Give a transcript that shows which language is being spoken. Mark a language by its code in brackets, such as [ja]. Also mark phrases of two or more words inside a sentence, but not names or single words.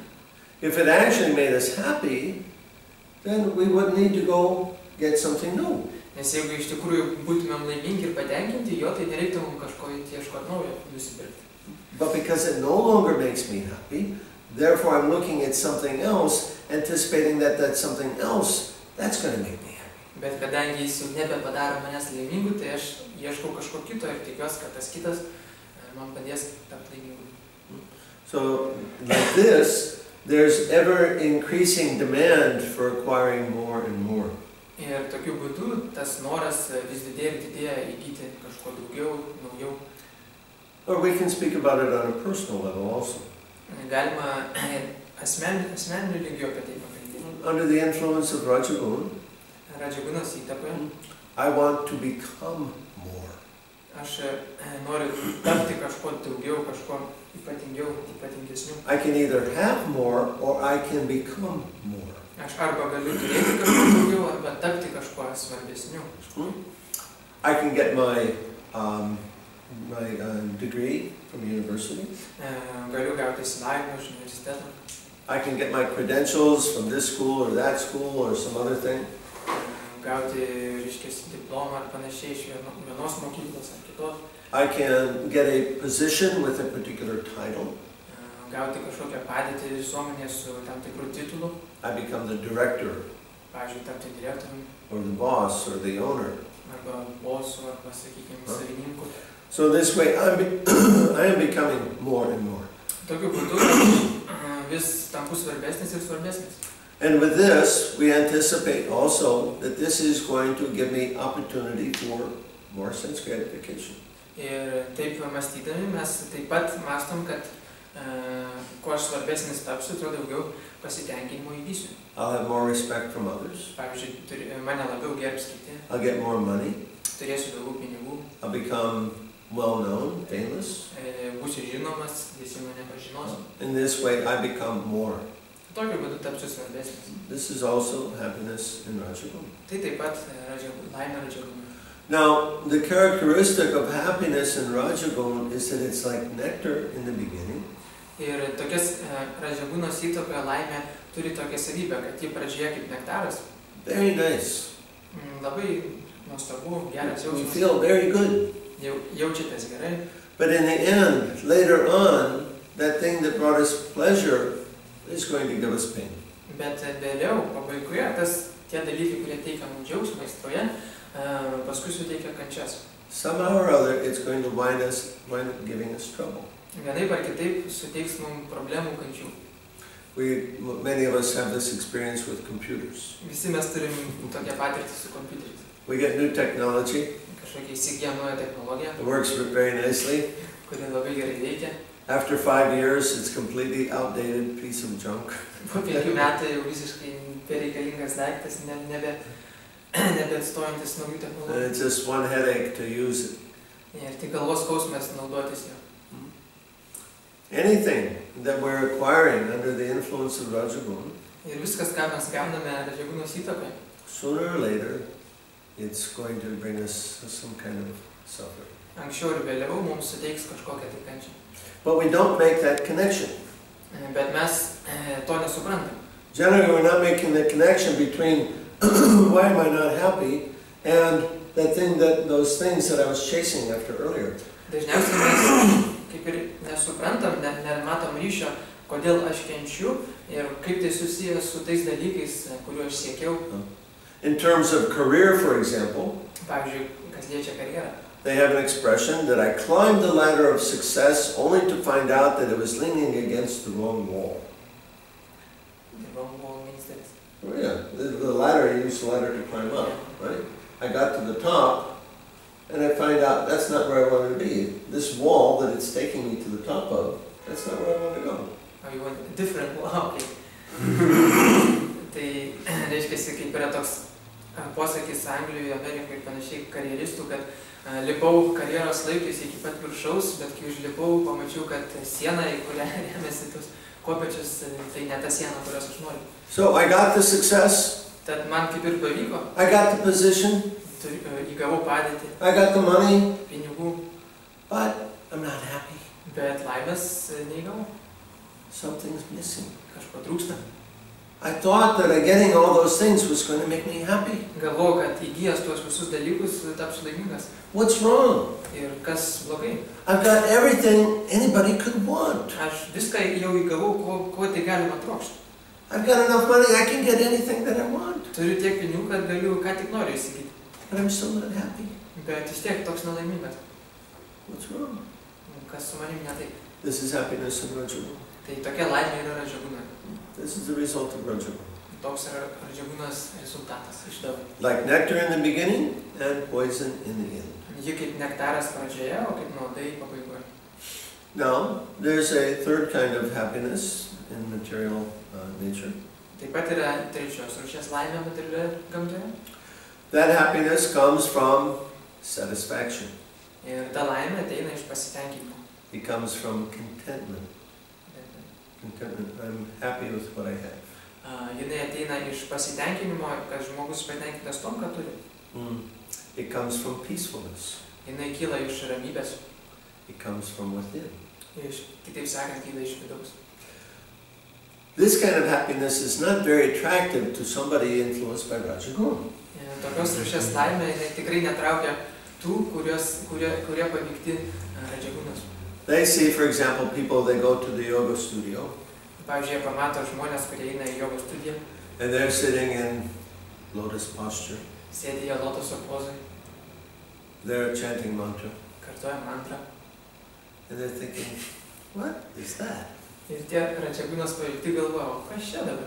[en] If it actually made us happy, then we wouldn't need to go get something new. [lt] Nes jeigu iš tikrųjų būtumėm laimingi ir patenkinti jo, tai nereiktų mums kažko ieškoti naujo nusipirkti. [en] But because it no longer makes me happy, therefore I'm looking at something else, anticipating that that's something else, that's going to make me happy. [lt] Bet kadangi jis jau nebepadaro manęs laimingu, tai aš ieškau kažko kito ir tikiuosi, kad tas kitas man padės tapti laimingu. [en] So, like this, there's ever increasing demand for acquiring more and more. [lt] Ir tokiu būdu tas noras vis didėja ir didėja įgyti kažko daugiau, naujau. [en] Or we can speak about it on a personal level also. [lt] Galima asmeniniu lygiu apie tai pakalbėti. [en] Under the influence of Rajagun, [lt] Rajagunas įtakoje. [en] I want to become more. [lt] Aš noriu tapti kažko daugiau, kažko ypatingesniu. [en] I can either have more or I can become more. [lt] Aš arba galiu turėti kažko daugiau, arba tapti kažko svarbesniu. [en] I can get my degree from university. [lt] Galiu gauti išsilavinimą iš universiteto. [en] I can get my credentials from this school or that school or some other thing. [lt] Gauti, reiškia, diplomą ar panašiai iš vienos mokyklos ar kitos. [en] I can get a position with a particular title. [lt] Gauti kažkokią padėtį visuomenėje su tam tikru titulu. [en] I become the director. [lt] Pavyzdžiui, tapti direktoriumi. [en] Or the boss or the owner. [lt] Arba bosu, arba, sakykime, savininku. [en] So this way I am becoming more and more. [lt] Tokiu būdu vis tampu svarbesnis ir svarbesnis. [en] And with this, we anticipate also that this is going to give me opportunity for more sense gratification. [lt] Ir taip mąstydami mes taip pat mąstom, kad kuo aš svarbesnis tapsiu, tuo daugiau pasitenkinimo įgysiu. [en] I'll have more respect from others. [lt] Pavyzdžiui, mane labiau gerbs kiti. [en] I'll get more money. [lt] Turėsiu daugiau pinigų. [en] I'll become well-known, famous. [lt] Būsiu žinomas, visi mane pažinos. [en] In this way, I become more. [lt] Tokiu būdu tapsiu svarbesnis. [en] This is also happiness in Rajaguna. [lt] Tai taip pat laimė Rajaguna. [en] Now, the characteristic of happiness in Rajaguna is that it's like nectar in the beginning. [lt] Ir tokias Rajagunos įtakoje laimė turi tokią savybę, kad ji pradžioje kaip nektaras. [en] Very nice. [lt] Labai nuostabu, geras jausmas. [en] You feel very good. [lt] Jaučiatės gerai. [en] But in the end, later on, that thing that brought us pleasure is going to give us pain. [lt] Bet vėliau, pabaigoje, tie dalykai, kurie teikia mums džiaugsmą aistroje, paskui suteikia kančias. [en] Somehow or other, it's going to wind up giving us trouble. [lt] Vienaip ar kitaip suteiks mums problemų, kančių. [en] Many of us have this experience with computers. [lt] Visi mes turim tokią patirtį su kompiuteriais. [en] We get new technology. [lt] Kažkokia įsigijam naują technologiją. [en] It works very nicely. [lt] Kuri labai gerai veikia. [en] After 5 years, it's completely outdated piece of junk. [lt] Po 5 metų jau visiškai bereikalingas daiktas, nebeatstojantis naujų technologijų. [en] And it's just one headache to use it. [lt] Ir tik galvos skausmas naudotis jo. [en] Anything that we're acquiring under the influence of Rajaguna, [lt] ir viskas, ką mes gauname Rajagunos įtakoje, [en] sooner or later, it's going to bring us some kind of suffering. [lt] Anksčiau ir vėliau mums suteiks kažkokią tai kančią. [en] But we don't make that connection. [lt] Bet mes to nesuprantam. [en] Generally, we're not making the connection between why am I not happy and those things that I was chasing after earlier. [lt] Dažniausiai mes kaip ir nesuprantam, nematom ryšio, kodėl aš kenčiu ir kaip tai susijęs su tais dalykais, kuriuo aš siekiau. [en] In terms of career, for example, [lt] pavyzdžiui, kas liečia karjerą. [en] They have an expression that I climbed the ladder of success only to find out that it was leaning against the wrong wall. The wrong wall means that? Oh yeah, the ladder, you use the ladder to climb up, right? I got to the top and I find out that's not where I wanted to be. This wall that it's taking me to the top of, that's not where I want to go. Oh, you want a different wall? Okay. [lt] Tai reiškia, kaip yra toks posakis Anglijoje, Amerikoje ir panašiai karjeristų, kad lipau karjeros laiptais iki pat viršaus, bet kai užlipau, pamačiau, kad siena, į kurią remiasi tos kopėčios, tai ne ta siena, kurios aš noriu. [en] So I got the success. [lt] Tad man kaip ir pavyko. [en] I got the position. [lt] Įgavau padėtį. [en] I got the money. [lt] Pinigų. [en] But I'm not happy. [lt] Bet laimės neįgavau. [en] Something's missing. [lt] Kažko trūksta. [en] I thought that getting all those things was going to make me happy. [lt] Galvojau, kad įgijęs tuos visus dalykus tapsiu laimingas. [en] What's wrong? [lt] Ir kas blogai? [en] I've got everything anybody could want. [lt] Aš viską jau įgavau, ko tai galima trokšti. [en] I've got enough money, I can get anything that I want. [lt] Turiu tiek pinigų, kad galiu ką tik noriu įsigyti. [en] But I'm still not happy. [lt] Bet vis tiek toks nelaimingas. [en] What's wrong? [lt] Kas su manim ne taip? [en] This is happiness in Rajaguna. [lt] Tai tokia laimė yra Rajaguna. [en] This is the result of Rajaguna. [lt] Toks yra Rajagunos rezultatas iš daug. [en] Like nectar in the beginning and poison in the end. [lt] Ji kaip nektaras pradžioje, o kaip nuodai pabaigoje. [en] Now, there's a third kind of happiness in material nature. [lt] Taip pat yra trečios rūšies laimė materialioje gamtoje. [en] That happiness comes from satisfaction. [lt] Ir ta laimė ateina iš pasitenkinimo. [en] It comes from contentment. Contentment. I'm happy with what I have. [lt] Jinai ateina iš pasitenkinimo, kad žmogus patenkintas tom, ką turi. [en] It comes from peacefulness. [lt] Jinai kyla iš ramybės. [en] It comes from within. [lt] Kitaip sakant, kyla iš vidaus. [en] This kind of happiness is not very attractive to somebody influenced by Rajaguna. [lt] Tokios rūšies laimė tikrai netraukia tų, kurie paveikti Rajagunos. [en] They see, for example, people, they go to the yoga studio. [lt] Pavyzdžiui, jie pamato žmonės, kurie eina į jogos studiją. [en] And they're sitting in lotus posture. [lt] Sėdi jie lotoso pozoj. [en] They're chanting mantra. [lt] Kartoja mantrą. [en] And they're thinking, what is that? [lt] Ir tie račiagūnos paveikti galvoja, o kas čia dabar?